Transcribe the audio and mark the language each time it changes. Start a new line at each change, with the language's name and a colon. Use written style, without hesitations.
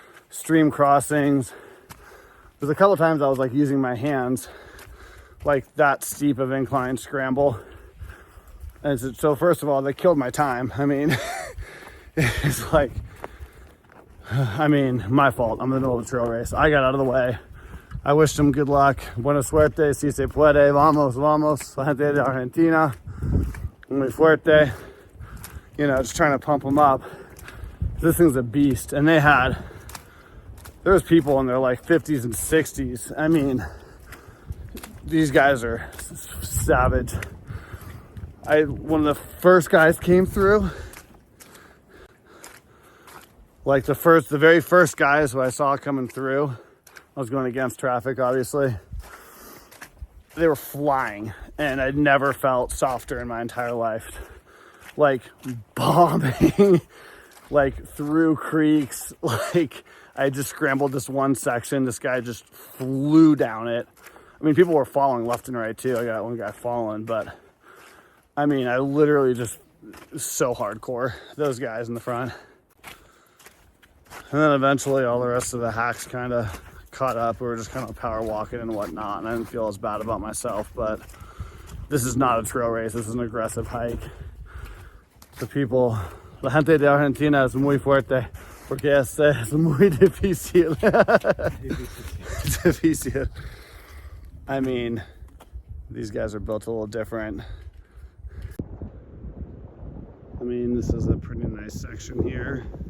English: Stream crossings. There's a couple times I was like using my hands, like that steep of incline scramble. And so first of all, they killed my time. I mean, it's like, my fault. I'm in the middle of a trail race. I got out of the way. I wished them good luck.
Spanish: Buena suerte, si se puede, vamos, vamos, la gente de Argentina, muy fuerte.
English: You know, just trying to pump them up. This thing's a beast. And there was people in their like 50s and 60s. I mean, these guys are savage. One of the first guys came through, Like the very first guys who I saw coming through, I was going against traffic, obviously. They were flying, and I'd never felt softer in my entire life. Like bombing, like through creeks. Like I just scrambled this one section. This guy just flew down it. I mean, people were falling left and right too. I got one guy falling, but I mean, I literally just so hardcore. Those guys in the front. And then eventually all the rest of the hacks kind of caught up. We were just kind of power walking and whatnot, and I didn't feel as bad about myself, but this is not a trail race. This is an aggressive hike. The people,
Spanish: la gente de Argentina es muy fuerte porque es muy difícil. Difícil.
English: I mean, these guys are built a little different. I mean, this is a pretty nice section here.